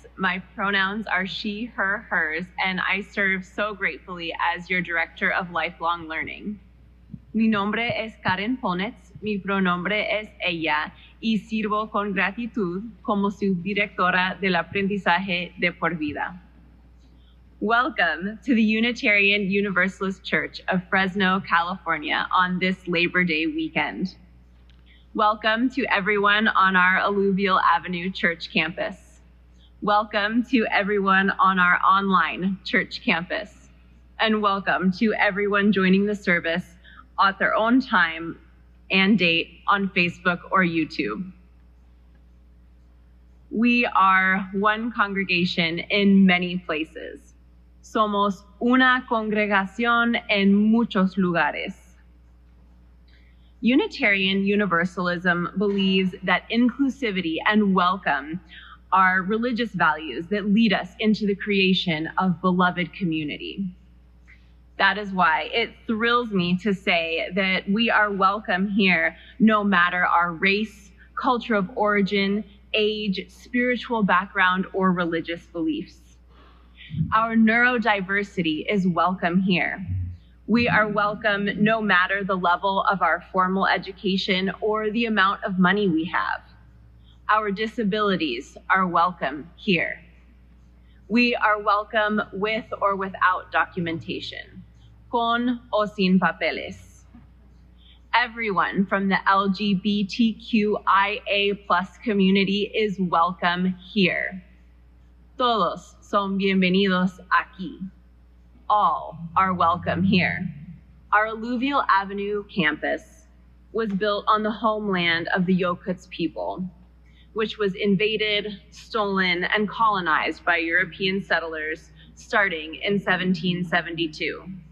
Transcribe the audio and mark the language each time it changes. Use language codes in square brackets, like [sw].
[en] My pronouns are she, her, hers, and I serve so gratefully as your Director of Lifelong Learning. [es] Mi nombre es Karen Polnitz, mi pronombre es ella, y sirvo con gratitud como su directora del aprendizaje de por vida. [en] Welcome to the Unitarian Universalist Church of Fresno, California on this Labor Day weekend. Welcome to everyone on our Alluvial Avenue church campus. Welcome to everyone on our online church campus. And welcome to everyone joining the service at their own time and date on Facebook or YouTube. We are one congregation in many places. [es] Somos una congregación en muchos lugares. [en] Unitarian Universalism believes that inclusivity and welcome are religious values that lead us into the creation of beloved community. That is why it thrills me to say that we are welcome here no matter our race, culture of origin, age, spiritual background, or religious beliefs. Our neurodiversity is welcome here. We are welcome no matter the level of our formal education or the amount of money we have. Our disabilities are welcome here. We are welcome with or without documentation, [es] con o sin papeles. [en] Everyone from the LGBTQIA+ community is welcome here. [es] Todos son bienvenidos aquí. [en] All are welcome here. Our Alluvial Avenue campus was built on the homeland of the Yokuts people, which was invaded, stolen, and colonized by European settlers starting in 1772.